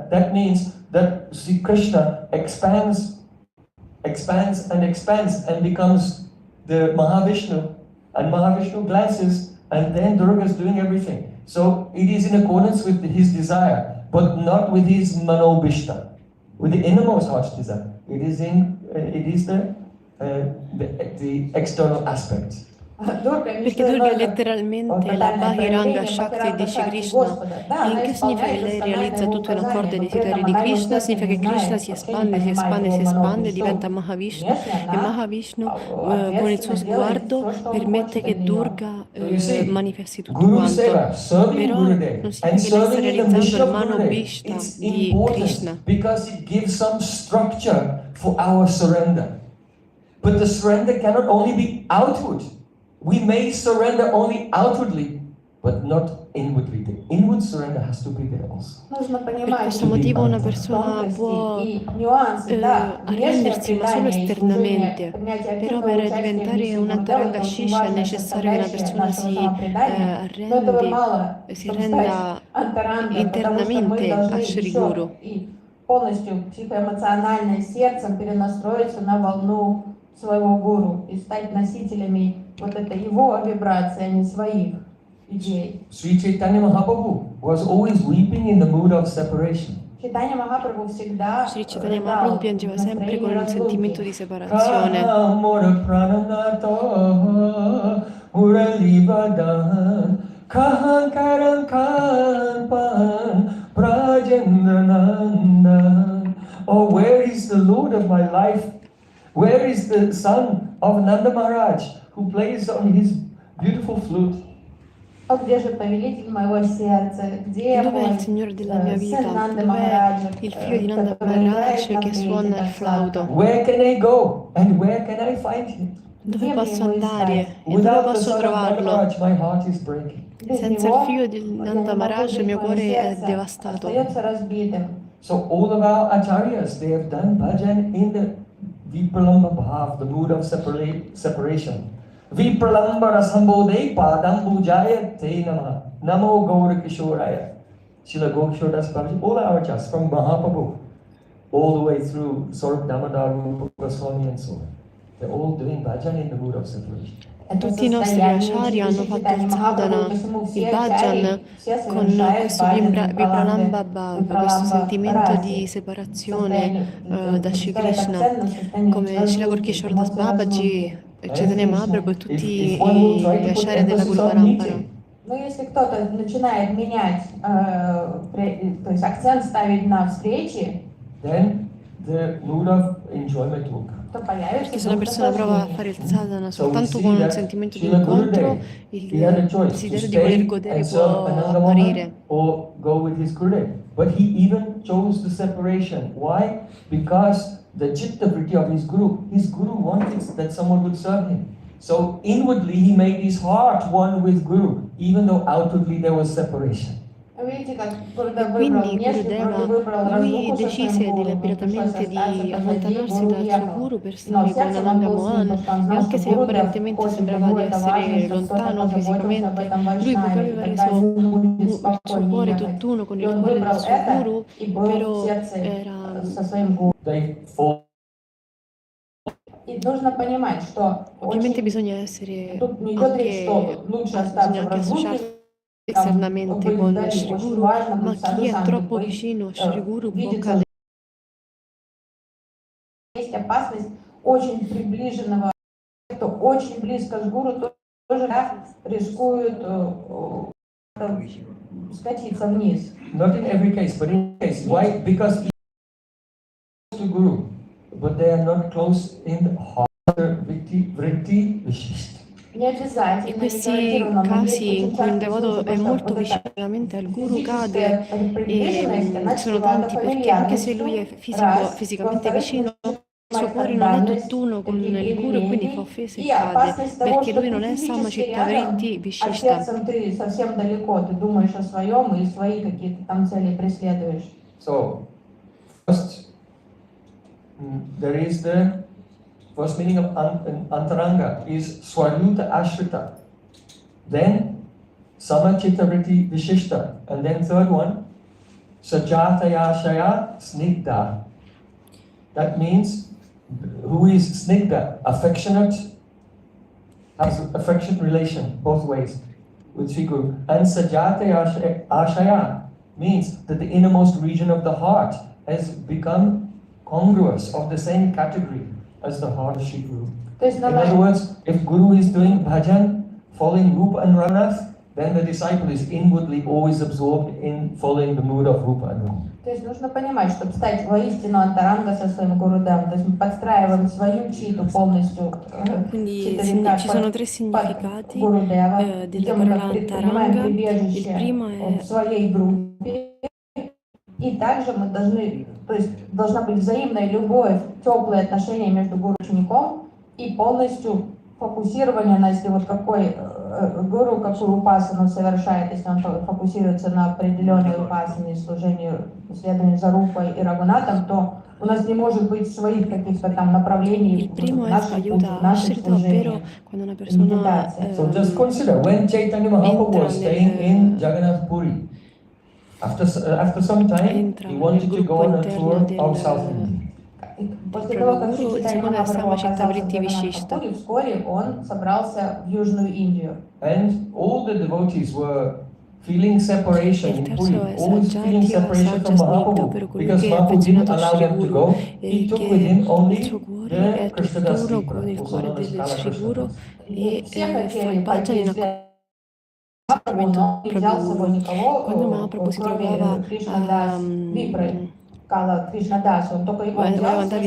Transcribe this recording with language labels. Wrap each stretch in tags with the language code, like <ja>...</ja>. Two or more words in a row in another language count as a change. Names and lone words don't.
<en>That means that Sri Krishna expands and becomes the Mahavishnu. And Mahavishnu glances, and then Durga is doing everything. So it is in accordance with his desire, but not with his manobishta. With the innermost heart's desire. It is the external aspect.</en> <it>Perché Durga è letteralmente la</it> <sa>Bahiranga Shakti,</sa> <it>dice Krishna. E in che significa che lei realizza tutto in accordo ai desideri di Krishna? Significa che Krishna si espande, diventa Mahavishnu. E Mahavishnu, con il suo sguardo, permette che Durga manifesti tutto quanto. Però non significa che lei sta realizzando il Mano Bhishta di Krishna.</it> <en>Because it gives some structure for our surrender. But the surrender cannot only be outward. We may surrender only outwardly, but not inwardly. The inward surrender has to be there also.</en> <it>Per questo motivo una persona può arrendersi ma solo esternamente, però per diventare un</it> <sa>Antaranga Shisha</sa> <it>è necessario che una persona si renda internamente a Shri Guru.</it> <ru>Полностью психоэмоционально и сердцем перенастроиться на волну своего гуру и стать носителями вот этой его вибрации, а не своих идей.</ru> <en>Sri Chaitanya Mahaprabhu was always weeping in the mood of separation.</en> <ru>Chaitanya Mahaprabhu всегда</ru> <it>Sri Chaitanya Mahaprabhu piangeva sempre con un sentimento di separazione.</it> <en>Oh, where is the Lord of my life? Where is the son of Nanda Maharaj who plays on his beautiful flute?</en> <ru>Где же повелитель моего сердца? Где</ru> <it>Dov'è il Signore della mia vita? Dov'è il figlio di Nanda Maharaj che suona il flauto?</it> <en>Where can I go and where can I find him?</en> <it>Dove posso andare e dove posso trovarlo?</it> <en>My heart is breaking.</en> <it>Senza il figlio di Nanda Maharaj il mio cuore è devastato.</it> <en>So all of our acharyas, they have done bhajan in the</en> <sa>Vipralamba Bhav,</sa> <en>the mood of separation.</en> <sa>Vipralamba Rasambodhe Padambujaya Te Namah. Namo Gaura Kishoraya.</sa> <en>Srila Gokishore Das Babaji, all our acharyas from Mahaprabhu, all the way through Sarup Damodar, Rupa Goswami and so on. They're all doing bhajan in the mood of separation.</en> <it>Tutti i nostri acharya hanno fatto il sadhana, il bhajan, con questo</it> <sa>Vipralamba Bhav,</sa> <it>questo sentimento di separazione da Shri Krishna, come Srila Gorkishore Das Babaji, Chaitanya Mahaprabhu e tutti gli acharya della Guru Parampara.</it> <ru>Но если кто-то начинает менять, то есть акцент ставить на встречи,</ru> <en>then the mood of enjoyment will come.</en> <it>Perché se una persona prova a fare il sadhana soltanto con un sentimento di incontro, il desiderio di voler godere può apparire.</it> <en>Or go with his Gurudev. But he even chose the separation. Why? Because the</en> <sa>chitta vritti</sa> <en>of his Guru wanted that someone would serve him. So inwardly he made his heart one with Guru, even though outwardly there was separation.</en> <ru>Видите, как</ru> <it>E</it> <ru>Гурудев</ru> <it>quindi</it> <ru>выбрал внешне,</ru> <it>Gurudeva,</it> <ru>вроде выбрал</ru> <it>lui</it> <ru>разлуку со своим</ru> <it>decise</it> <ru>гуру, пришлось</ru> <it>deliberatamente</it> <ru>остаться,</ru> <it>di</it> <ru>позади,</ru> <it>allontanarsi</it> <ru>гуру</ru> <it>dal suo</it> <ru>уехал.</ru> <it>guru per</it> <ru>Но</ru> <it>stare con</it> <ru>сердцем он</ru> <it>Ananga</it> <ru>был с ним,</ru> <it>Mohan,</it> <ru>потому что он</ru> <it>e</it> <ru>знал,</ru> <it>anche</it> <ru>что</ru> <it>se</it> <ru>Гурудев</ru> <it>apparentemente</it> <ru>хочет для</ru> <it>sembrava</it> <ru>него</ru> <it>di</it> <ru>это важно,</ru> <it>essere</it> <ru>чтобы кто-то</ru> <it>lontano</it> <ru>позаботился об</ru> <it>fisicamente,</it> <ru>этом</ru> <it>lui dopo</it> <ru>Вайшнаве,</ru> <it>aveva</it> <ru>и тогда</ru> <it>reso</it> <ru>ему будет</ru> <it>il suo</it> <ru>спокойнее</ru> <it>cuore</it> <ru>ехать.</ru> <it>tutt'uno con</it> <ru>И</ru> <it>il</it> <ru>он</ru> <it>cuore del</it> <ru>выбрал</ru> <it>suo</it> <ru>это</ru> <it>guru,</it> <ru>и был в</ru> <it>però</it> <ru>сердце</ru> <it>era</it> <ru>со своим гуру.</ru> <en>They fall.</en> <ru>И нужно понимать, что</ru> <it>ovviamente</it> <ru>очень</ru> <it>bisogna essere</it> <ru>тут не идет речь, что лучше</ru> <it>bisogna</it> <ru>остаться в</ru> <it>anche</it> <ru>разлуке,</ru> <it>associarsi</it> <ru>там,</ru> <it>esternamente</it> <ru>быть</ru> <it>con</it> <ru>вдали.</ru> <it>Shri</it> <ru>Очень</ru> <it>Guru,</it> <ru>важно</ru> <it>ma</it> <ru>быть саду</ru> <it>chi è</it> <ru>санги,</ru> <it>troppo</it> <ru>быть,</ru> <it>vicino a Shri Guru può</it> <ru>видеться.</ru> <it>cadere.</it> <ru>Есть опасность очень приближенного, кто очень близко с гуру, тоже рискуют скатиться вниз.</ru> <en>Not in every case, but in case. Why? Because he is to Guru, but they are not close in heart, vritti, vishishta.</en> <ru>Не обязательно,</ru> <it>In</it> <ru>не</ru> <it>questi</it> <ru>гарантированно, но есть</ru> <it>casi in</it> <ru>очень</ru> <it>cui un</it> <ru>частые</ru> <it>devoto</it> <ru>случаи,</ru> <it>è</it> <ru>потому</ru> <it>molto</it> <ru>что вот эта</ru> <it>vicinamente al guru cade</it> <ru>физическая приближенность, она</ru> <it>sono</it> <ru>чревата</ru> <it>tanti perché anche se lui è</it> <ru>фамильярностью, раз,</ru> <it>fisicamente</it> <ru>во-вторых,</ru> <it>vicino, il suo</it> <ru>начинает</ru> <it>cuore non è</it> <ru>предальность,</ru> <it>tutt'uno con</it> <ru>такие</ru> <it>il guru e quindi fa</it> <ru>привилегии,</ru> <it>offese e</it> <ru>и</ru> <it>cade,</it> <ru>опасность того,</ru> <it>perché</it> <ru>что</ru> <it>lui</it> <ru>ты</ru> <it>non è Sama</it> <ru>физически</ru> <it>Citta Vritti</it> <ru>рядом, а</ru> <it>Vishishta.</it> <ru>сердцем ты совсем далеко, ты думаешь о своем и свои какие-то там цели преследуешь.</ru> <en>So, first, there is the first meaning of antaranga is</en> <sa>swaruta ashrita.</sa> <en>Then</en> <sa>samachita vritti vishishta.</sa> <en>And then third one,</en> <sa>sajataya shaya snigdha.</sa> <en>That means who is snigdha, affectionate, has affectionate relation both ways with Sri Guru. And</en> <sa>sajataya ashaya</sa> <en>means that the innermost region of the heart has become congruous, of the same category as the heart of Sri Guru. In other words, if Guru is doing bhajan, following Rupa and Raghunath, then the disciple is inwardly always absorbed in following the mood of Rupa and Raghunath.</en> <ru>То есть нужно понимать, чтобы стать воистину антаранга со своим гурудем, то есть мы подстраиваем свою читу полностью,</ru> <it>Quindi</it> <ru>читовика</ru> <it>ci sono tre</it> <ru>под</ru> <it>significati</it> <ru>Гурудева,</ru> <it>della</it> <ru>где мы</ru> <it>parola</it> <ru>как принимаем</ru> <it>Antaranga. Il</it> <ru>прибежище</ru> <it>primo</it> <ru>в</ru> <it>è</it> <ru>своей группе, и также мы должны, то есть должна быть взаимная любовь, теплые отношения между гуру и учеником и полностью фокусирование на, если вот какой гуру, какую упасану совершает, если он фокусируется на определенной упасане, служению, следованию за Рупой и Рагунатом, то у нас не может быть своих каких-то там направлений</ru> <it>il primo</it> <ru>в</ru> <it>è</it> <ru>нашем пути,</ru> <it>Ayuda в нашем Ashrita, ovvero</it> <ru>служении.</ru> <it>quando una persona</it> <en>So just consider, when Chaitanya Mahaprabhu</en> <it>entra</it> <en>was staying in Jagannath Puri, after some time,</en> <it>entra</it> <en>he</en> <it>nel</it> <en>wanted to</en> <it>gruppo</it> <en>go on a</en> <it>interno</it> <en>tour of South</en> <it>del</it> <en>India.</en> <ru>После</ru> <it>proprio</it> <ru>того, как</ru> <it>guru, il</it> <ru>Чайтанья</ru> <it>secondo è</it> <ru>Махапрабху</ru> <it>Sama Citta</it> <ru>оказался в</ru> <it>Vritti Vishishta.</it> <ru>Джаганнатхапури, вскоре он собрался в Южную Индию.</ru> <en>And all the devotees were feeling separation</en> <it>Il</it> <en>in</en> <it>terzo</it> <en>Puri,</en> <it>è</it> <en>always feeling</en> <it>Sajjati o</it> <en>separation from</en> <it>Sajja Snigdha,</it> <en>Mahaprabhu,</en> <it>ovvero colui</it> <en>because</en> <it>che è</it> <en>Mahaprabhu didn't</en> <it>affezionato a</it> <en>allow</en> <it>Shri</it> <en>them to</en> <it>Guru</it> <en>go.</en> <it>e</it> <en>He took with</en> <it>che</it> <en>him</en> <it>il</it> <en>only</en> <it>suo cuore</it> <en>the</en> <it>è</it> <en>Krishnadas</en> <it>tutt'uno</it> <en>Vipra,</en> <it>con il</it> <en>also</en> <it>cuore</it> <en>known as</en> <it>del</it> <en>Kala</en> <it>Shri Guru</it> <en>Krishnadas.</en> <it>e</it> <ru>Все</ru> <it>fa</it> <ru>хотели</ru> <it>il bhajan in</it> <ru>Махапрабху, но не взял с собой</ru> <it>accompagnamento Quando</it> <ru>никого,</ru> <it>Mahaprabhu si</it> <ru>кроме</ru> <it>trovava</it> <ru>Кришнадас Випры. Kala Krishnadasa, он только его</ru> <it>voleva</it> <ru>взял,</ru> <it>andare</it>